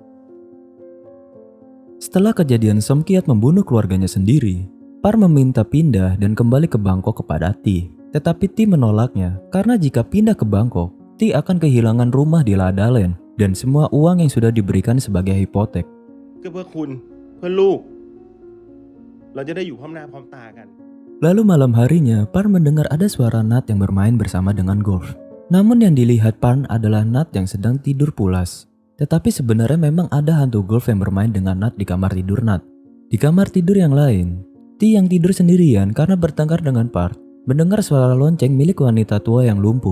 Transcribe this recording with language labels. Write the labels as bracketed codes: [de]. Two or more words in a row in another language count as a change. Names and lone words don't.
[id] Setelah kejadian Somkiat membunuh keluarganya sendiri, Parn meminta pindah dan kembali ke Bangkok kepada Ti. Tetapi Ti menolaknya karena jika pindah ke Bangkok, Ti akan kehilangan rumah di Ladalen dan semua uang yang sudah diberikan sebagai hipotek. [th] ก็เพื่อคุณเพื่อลูก เราจะได้อยู่พร้อมหน้าพร้อมตากัน [id] Lalu malam harinya, Parn mendengar ada suara Nat yang bermain bersama dengan Golf. Namun yang dilihat Parn adalah Nat yang sedang tidur pulas. Tetapi sebenarnya memang ada hantu Golf yang bermain dengan Nat di kamar tidur Nat. Di kamar tidur yang lain, Ti yang tidur sendirian karena bertengkar dengan Parn mendengar suara lonceng milik wanita tua yang lumpuh.